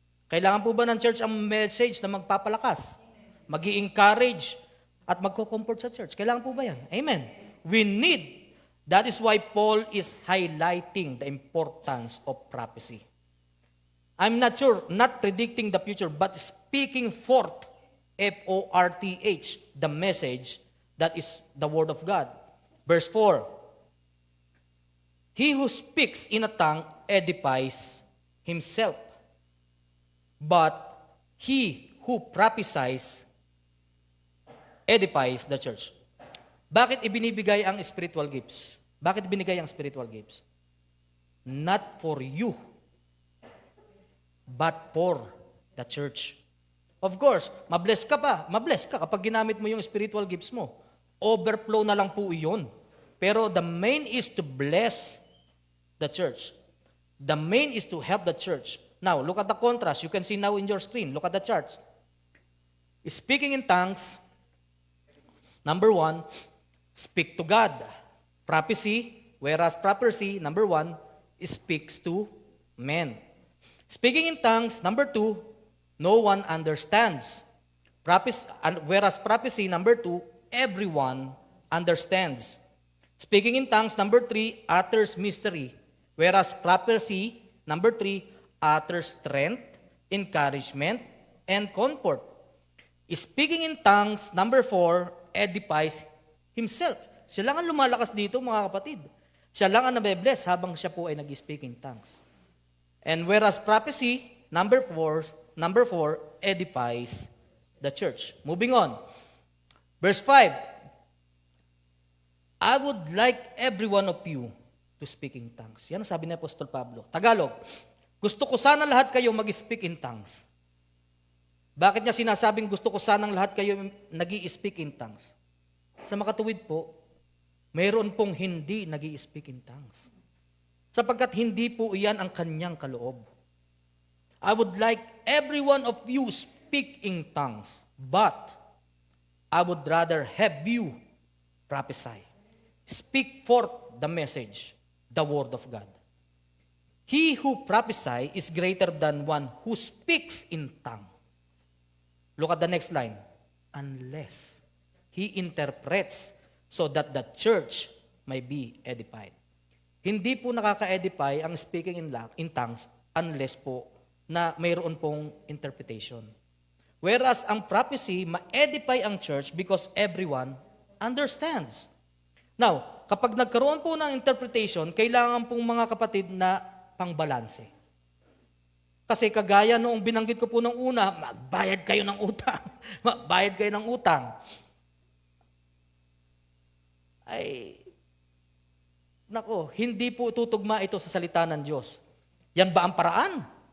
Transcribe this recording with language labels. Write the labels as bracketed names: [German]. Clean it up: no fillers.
[Filipino] Kailangan po ba ng church ang message na magpapalakas, mag-i-encourage, at magko-comfort sa church? Kailangan po ba yan? Amen. [English] We need. That is why Paul is highlighting the importance of prophecy. I'm not sure, not predicting the future, but speaking forth, F-O-R-T-H, the message that is the Word of God. Verse 4, he who speaks in a tongue edifies himself, but he who prophesies edifies the church. [Filipino] Bakit ibinibigay ang spiritual gifts? Bakit binigay ang spiritual gifts? [English] Not for you, but for the church. [Filipino] Of course, mabless ka kapag ginamit mo yung spiritual gifts mo. [English] Overflow [Filipino] na lang po iyon. Pero [English] the main is to bless the church. The main is to help the church. Now, look at the contrast. You can see now in your screen. Look at the charts. Speaking in tongues, number 1, speak to God. Prophecy, whereas prophecy, number 1, speaks to men. Speaking in tongues, number 2, no one understands. Whereas prophecy, number 2, everyone understands. Speaking in tongues, number 3, utters mystery. Whereas prophecy, number 3, utters strength, encouragement, and comfort. Speaking in tongues, number 4, edifies himself. [Filipino] Siya lang ang lumalakas dito, mga kapatid. Siya lang ang nabe-bless habang siya po ay nag-speak in tongues. [English] And whereas prophecy, number 4, edifies the church. Moving on. Verse 5. I would like every one of you to speak in tongues. [Filipino] Yan ang sabi ni Apostol Pablo. Tagalog. Gusto ko sana lahat kayo mag-speak in tongues. Bakit niya sinasabing gusto ko sanang lahat kayo nag-i-speak in tongues? Sa makatuwid po, mayroon pong hindi nag-i-speak in tongues. Sapagkat hindi po iyan ang kanyang kaloob. [English] I would like every one of you speak in tongues, but I would rather have you prophesy. Speak forth the message, the word of God. He who prophesies is greater than one who speaks in tongues. Look at the next line. Unless he interprets so that the church may be edified. [Filipino] Hindi po nakaka-edify ang speaking in tongues unless po na mayroon pong interpretation. [English] Whereas ang prophecy, ma-edify ang church because everyone understands. [Filipino] Now, kapag nagkaroon po ng interpretation, kailangan pong mga kapatid na pangbalanse. Kasi kagaya noong binanggit ko po nung una, magbayad kayo ng utang. Magbayad kayo ng utang. Ay, nako, hindi po tutugma ito sa salita ng Diyos. Yan ba ang paraan?